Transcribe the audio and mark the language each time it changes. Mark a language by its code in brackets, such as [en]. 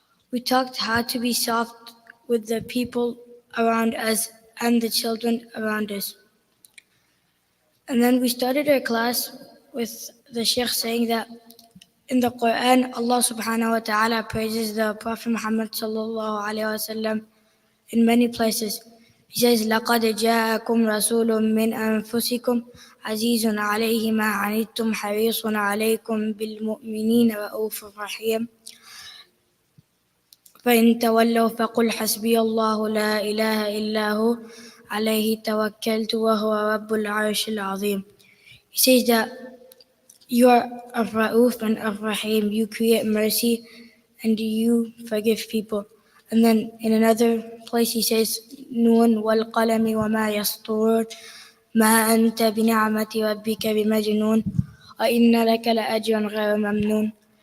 [en] We talked how to be soft with the people around us and the children around us. And then we started our class with the Sheikh saying that in the Quran, Allah subhanahu wa ta'ala praises the Prophet Muhammad sallallahu alayhi wa sallam in many places. He says, [ar] لَقَدْ جَاءَكُمْ رَسُولٌ مِّنْ أَنفُسِكُمْ عَزِيزٌ عَلَيْهِ مَا عَنِتُّمْ حَرِيصٌ عَلَيْكُمْ بِالْمُؤْمِنِينَ رَءُوفٌ رَحِيمٌ فإن تولوا فقل حسبي الله لا إله إلا هو عليه توكلت وهو رب العرش العظيم. [en] He says that you are of Ra'uf and of Rahim, you create mercy and you forgive people. And then in another place he says, [ar] Nun wal qalami wa ma yasturun ما أنت بنعمة ربك بمجنون وإن لك لأجرا غير ممنون.